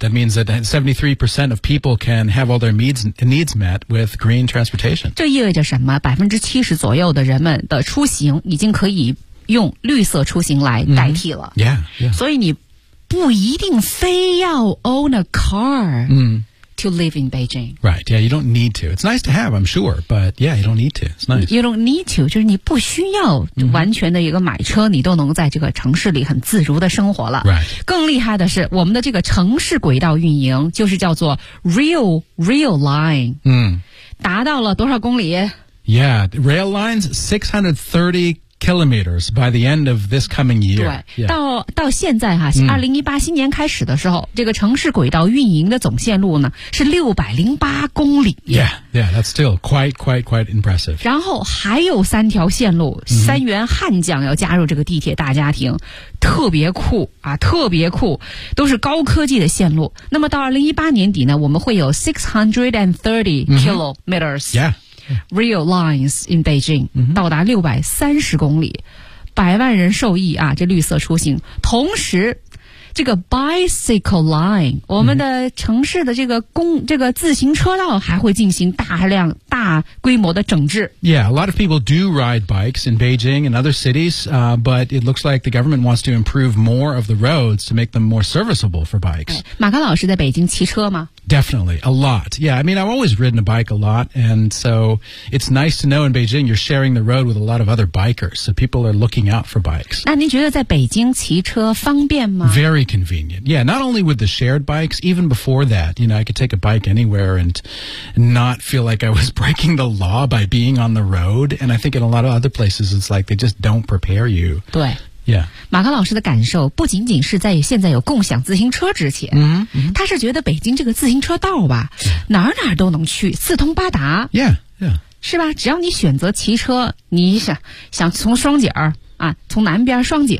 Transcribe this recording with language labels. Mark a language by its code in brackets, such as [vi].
[en] That means that 73% of people can have all their needs met with green transportation. [zh] 这意味着什么？ 70% 左右的人们的出行已经可以用绿色出行来代替了、 mm-hmm. yeah, yeah. 所以你不一定非要 [en] own a car、 mm-hmm. To live in Beijing. Right, yeah, you don't need to. It's nice to have, I'm sure, but yeah, you don't need to. It's nice. You don't need to, [zh] 就是你不需要完全的一个买车、mm-hmm. 你都能在这个城市里很自如的生活了。 [en] Right. [zh] 更厉害的是我们的这个城市轨道运营就是叫做 Rail Line. 嗯、mm. 达到了多少公里？ [en] Yeah, Rail Lines, 630 kilometers by the end of this coming year. [zh] 对、 [en] yeah. [zh] 到现在哈、啊、2018新年开始的时候、mm. 这个城市轨道运营的总线路呢是608公里。 [en] Yeah, yeah, that's still quite impressive. [zh] 然后还有三条线路、mm-hmm. 三员悍将要加入这个地铁大家庭，特别酷啊，特别酷，都是高科技的线路。那么到2018年底呢，我们会有 [en] 630 kilometers、 mm-hmm. yeah Rail lines in Beijing、 mm-hmm. [zh] 到达630公里，百万人受益啊！这绿色出行，同时这个 bicycle line 我们的城市的这个自行车道还会进行大规模的整治。 [en] Yeah, a lot of people do ride bikes in Beijing and other cities、but it looks like the government wants to improve more of the roads to make them more serviceable for bikes、 [zh] 哎、马康老师在北京骑车吗？ [en] Definitely, a lot. Yeah, I mean, I've always ridden a bike a lot, and so it's nice to know in Beijing you're sharing the road with a lot of other bikers, so people are looking out for bikes. [zh] 那您觉得在北京骑车方便吗？ [en] Very convenient. Yeah, not only with the shared bikes, even before that, you know, I could take a bike anywhere and not feel like I was breaking the law by being on the road, and I think in a lot of other places it's like they just don't prepare you. [zh] 对。 [en] Yeah. [zh] 马康老师的感受不仅仅是在现在有共享自行车之前、 mm-hmm. 他是觉得北京这个自行车道吧、 [en] yeah. [zh] 哪儿都能去，四通八达。 [en] Yeah, yeah. [zh] 是吧，只要你选择骑车，你想从双井啊，从南边双井